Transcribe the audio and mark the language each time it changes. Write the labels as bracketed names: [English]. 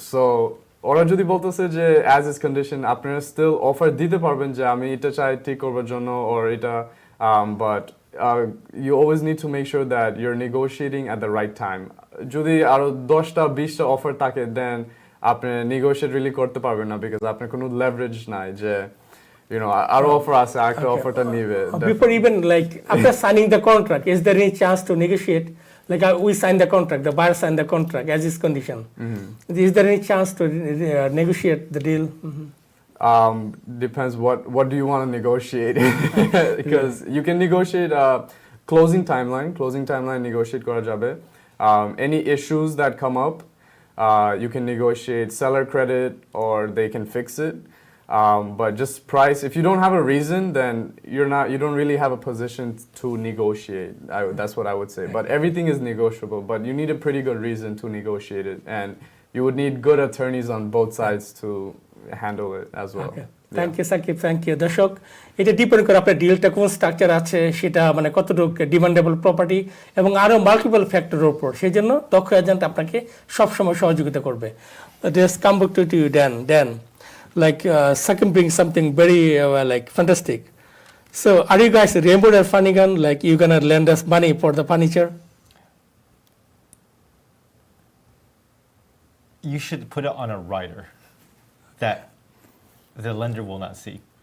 [Bangla] So ওরা যদি বলতেছে যে অ্যাজ ইজ কন্ডিশন, আপনারা স্টিল অফার দিতে পারবেন যে আমি এটা চাই ঠিক করবার জন্য, ওর এটা, but [English] you always need to make sure that you're negotiating at the right time. [Bangla] যদি আরো 10টা 20টা অফার থাকে, দেন আপনি নেগোশিয়েট রিলি করতে পারবেন না, বিকজ আপনার কোনো লেভারেজ নাই যে আরো অফার আছে, একটা অফারটা নিবে। [English] Before even like after signing the contract, is there any chance to negotiate? Like we sign the contract, the buyer sign the contract as is condition. Is there any chance to negotiate the deal? Depends what do you want to negotiate, because you can negotiate closing timeline negotiate [Bangla] kora jabe. [English] Any issues that come up, you can negotiate seller credit or they can fix it, but just price, if you don't have a reason, then you don't really have a position to negotiate. That's what I would say. But everything is negotiable, but you need a pretty good reason to negotiate it, and you would need good attorneys on both sides to handle it as well. Thank you Sakib, thank you. [Bangla] দর্শক, এটা depend করে আপনার ডিলটা কোন structure আছে, সেটা মানে কতটুকু demandable property এবং আরও মাল্টিপল ফ্যাক্টরের উপর, সেই জন্য দক্ষ এজেন্ট আপনাকে সবসময় সহযোগিতা করবে। [English] Just come back to you Dan. Like Sakib brings something very like fantastic. So are you guys Rainbow or Funnigan? Like you gonna lend us money for the furniture? You should put it on a rider that the lender will not see.